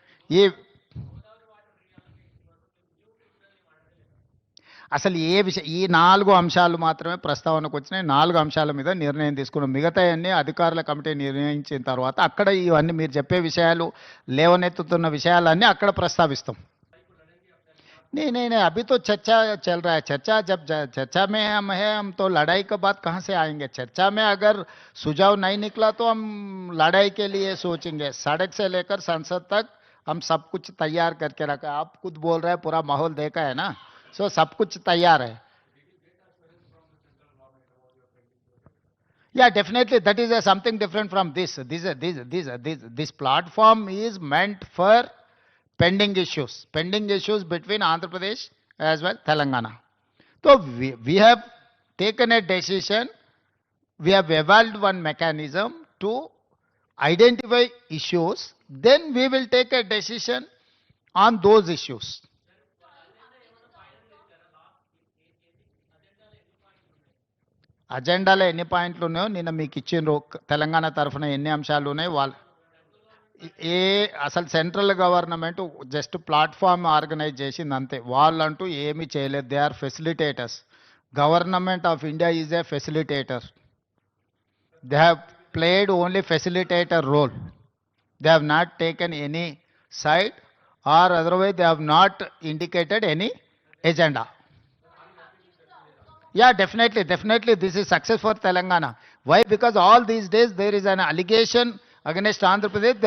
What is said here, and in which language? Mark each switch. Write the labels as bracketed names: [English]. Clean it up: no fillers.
[Telugu] ఈ అసలు ఏ విషయం, ఈ 4 అంశాలు మాత్రమే ప్రస్తావనకు వచ్చినాయి. 4 అంశాల మీద నిర్ణయం తీసుకున్నాం. మిగతా అన్ని అధికారుల కమిటీ నిర్ణయించిన తర్వాత అక్కడ ఇవన్నీ మీరు చెప్పే విషయాలు, లేవనెత్తుతున్న విషయాలన్నీ అక్కడ ప్రస్తావిస్తాం. [Hindi] नहीं नहीं नहीं, अभी तो चर्चा चल रहा है. चर्चा जब चर्चा में हम है, हम तो लड़ाई के बाद कहाँ से आएंगे? चर्चा में अगर सुझाव नहीं निकला तो हम लड़ाई के लिए सोचेंगे. सड़क से लेकर संसद तक हम सब कुछ तैयार करके रखा है. आप खुद बोल रहे हैं पूरा माहौल देखा है ना, सो सब कुछ तैयार है. [English] Yeah, definitely that is something different from this. This platform is meant for pending issues between Andhra Pradesh as well Telangana. So we have taken a decision, we have evolved one mechanism to identify issues, then we will take a decision on those issues. [Telugu] అజెండాలో ఎన్ని పాయింట్లు ఉన్నాయో నిన్న మీకు ఇచ్చిండ్రు. తెలంగాణ తరఫున ఎన్ని అంశాలు ఉన్నాయి వాళ్ళు ఏ అసలు central government just platform organise చేసింది అంతే. వాళ్ళంటూ ఏమీ చేయలేదు. [English] They are facilitators. Government of India is a facilitator. They have played only facilitator role. They have not taken any side or otherwise they have not indicated any agenda. Yeah, definitely this is success for Telangana. Why? Because all these days there is an allegation against Andhra Pradesh.